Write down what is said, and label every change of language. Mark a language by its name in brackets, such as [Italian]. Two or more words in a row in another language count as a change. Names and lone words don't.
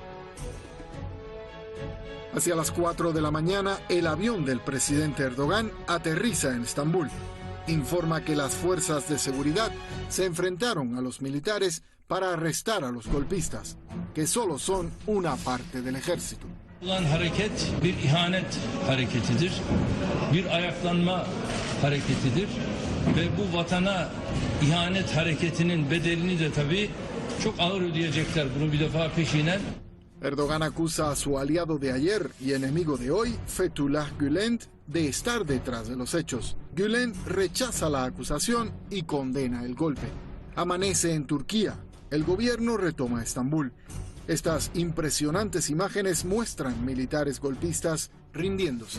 [Spanish] Hacia las 4 de la mañana, el avión del presidente Erdogan aterriza en Estambul. Informa que las fuerzas de seguridad se enfrentaron a los militares para arrestar a los golpistas, que solo son una parte del ejército. [Turkish] Olan hareket bir ihanet hareketidir, bir ayaklanma hareketidir ve bu vatana ihanet hareketinin bedelini de tabii çok ağır ödeyecekler. Bunu bir defa peşinen. [Spanish] Erdogan acusa a su aliado de ayer y enemigo de hoy, Fethullah Gülen, de estar detrás de los hechos. Gülen rechaza la acusación y condena el golpe. Amanece en Turquía. El gobierno retoma Estambul. Estas impresionantes imágenes muestran militares golpistas rindiéndose.